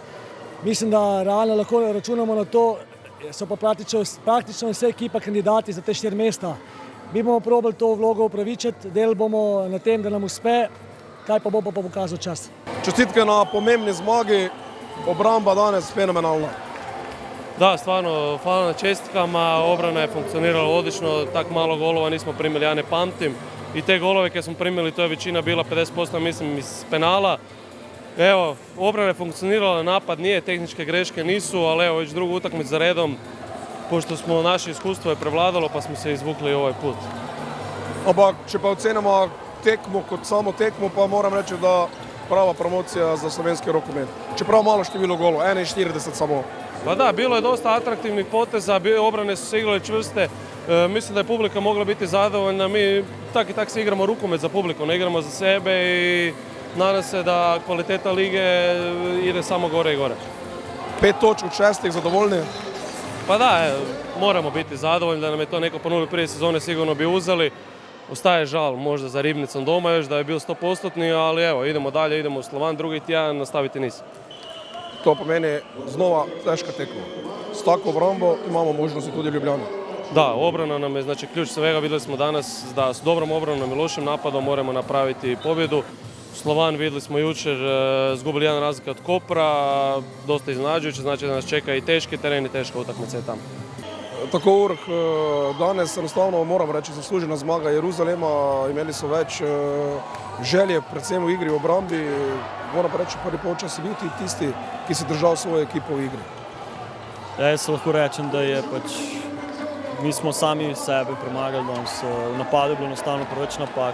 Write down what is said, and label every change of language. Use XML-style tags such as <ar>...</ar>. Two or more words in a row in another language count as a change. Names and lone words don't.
<sl>Mislim, da realno lahko računamo na to, so pa praktično vse ekipa kandidati za te 4 mesta. Mi bomo probali to vlogo upravičiti, del bomo na tem, da nam uspe, kaj pa bo pa pokazal čas. Čestitke na pomembni zmagi, obramba danes fenomenalna.</sl> <hr>Da, stvarno, hvala na čestitkama, obrana je funkcionirala odlično, tako malo golova nismo primili, ja ne pamtim. I te golove koje smo primili, to je većina bila 50%, mislim, iz penala. Evo, obrana je funkcionirala, napad nije, tehničke greške nisu, ali evo, već drugu utakmicu za redom, pošto smo naše iskustvo je prevladalo, pa smo se izvukli ovaj put.</hr> <sl>Ampak, če pa ocenimo tekmo kot samo tekmo, pa moram reči, da prava promocija za slovenski rokomet. Čeprav malo število golov, 41 samo.</sl> <hr>Pa da, bilo je dosta atraktivnih poteza, obrane su se igrale čvrste, mislim da je publika mogla biti zadovoljna, mi tak i tak se igramo rukomet za publiku, ne igramo za sebe i nadam se da kvaliteta lige ide samo gore i gore.</hr> <sl>5 točk od 6 zadovoljni?</sl> <hr>Pa da, moramo biti zadovoljni, da nam je to neko ponudio prije sezone, sigurno bi uzeli. Ostaje žal možda za Ribnicom doma još da je bio 100%, ali evo, idemo dalje, idemo u Slovan, drugi tjedan nastaviti niz.</hr> <sl>To pomeni znova teška tekma. S tako obrambo imamo možnosti tudi u Ljubljani.</sl> <hr>Da, obrana nam je znači ključ svega, vidjeli smo danas da s dobrom obranom i lošim napadom moramo napraviti pobjedu. Slovan vidjeli smo jučer, zgubili 1 razlika od Kopra, dosta iznenađujuće, znači da nas čeka i teški teren i teška utakmica je tamo.</hr> <sl>Tako Urh, danes enostavno moram reči zaslužena zmaga Jeruzalema, imeli so več želje, predvsem v igri v obrambi, moram pa reči, prvi polčas je bil tisti, ki si držal svojo ekipo v igri. Jaz lahko rečem, da je pač, mi smo sami sebe premagali, danes v napadu je bilo enostavno preveč napak.</sl>